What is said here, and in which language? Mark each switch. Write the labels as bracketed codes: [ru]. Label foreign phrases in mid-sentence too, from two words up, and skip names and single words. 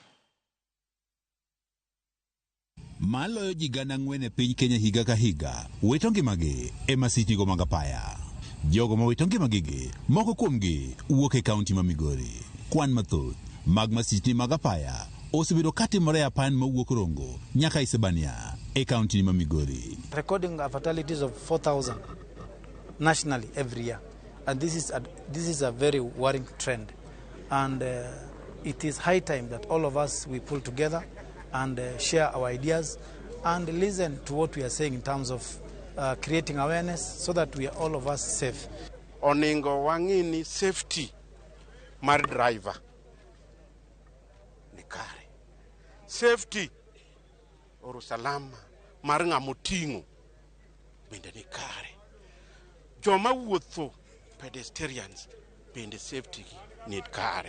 [luo] Maloyo ji 4,000 e piny Kenya higa ka higa wito ngimagi e masichego mag apaya. Jogo ma wito ngimagi moko kuomgi wuok e kaunti ma Migori. Kwan mathoth mag masichni mag apaya osebedo katimore e apan mawuok Rongo nyaka Isebania e kaunti ma Migori. [en] Recording fatalities of 4,000 nationally every year, and this is a very worrying trend, and it is high time that all of us we pull together and share our ideas and listen to what we are saying in terms of creating awareness so that we are all of us safe. [luo] Oningo wangini safety mar driver ni kare. Safety or usalama mar ng'amoting'o bende ni kare. Joma wuotho pedestrians bende safety ni kare.